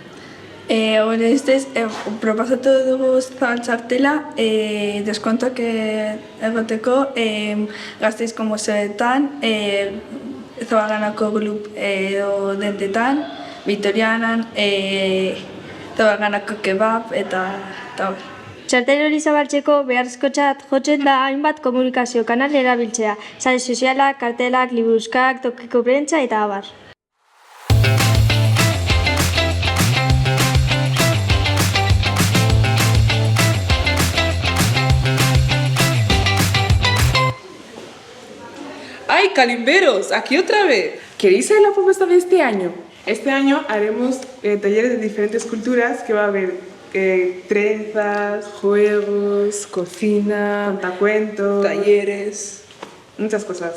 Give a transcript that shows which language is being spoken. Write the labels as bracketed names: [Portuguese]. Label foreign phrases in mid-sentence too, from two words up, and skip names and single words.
[Basque] Proposatu dugu zabaltxartela deskontuak egoteko Gasteizko museoetan, Zabalganako klub edo dentetan, Vitorianan, Zabalganako kebab eta hori. Txartel hori zabaltzeko beharrezkotzat jotzen da hainbat komunikazio kanal erabiltzea, sare sozialak, kartelak, liburuskak, tokiko prentsa eta abar. [Spanish] ¡Ay, calimberos! ¡Aquí otra vez! ¿Queréis saber la propuesta de este año? Este año haremos talleres de diferentes culturas que va a haber trenzas, juegos, cocina, contacuentos, talleres, muchas cosas.